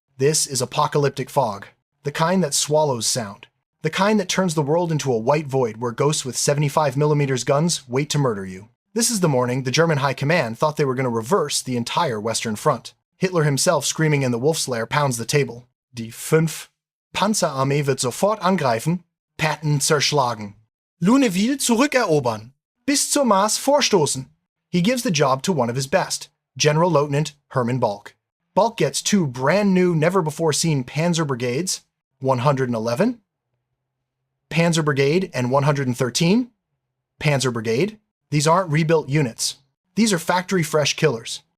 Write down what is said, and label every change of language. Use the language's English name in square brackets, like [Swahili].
[English] This is apocalyptic fog. The kind that swallows sound. The kind that turns the world into a white void where ghosts with 75mm guns wait to murder you. This is the morning the German High Command thought they were going to reverse the entire Western Front. Hitler himself, screaming in the Wolf's Lair, pounds the table. [German] Die 5. Panzerarmee wird sofort angreifen, Patton zerschlagen. Lunéville zurückerobern. Bis zur Maas vorstoßen. [English] He gives the job to one of his best, General Lieutenant Hermann Balck. Balck gets 2 brand new, never-before-seen Panzer Brigades, 111, Panzer Brigade, and 113, Panzer Brigade. These aren't rebuilt units. These are factory-fresh killers.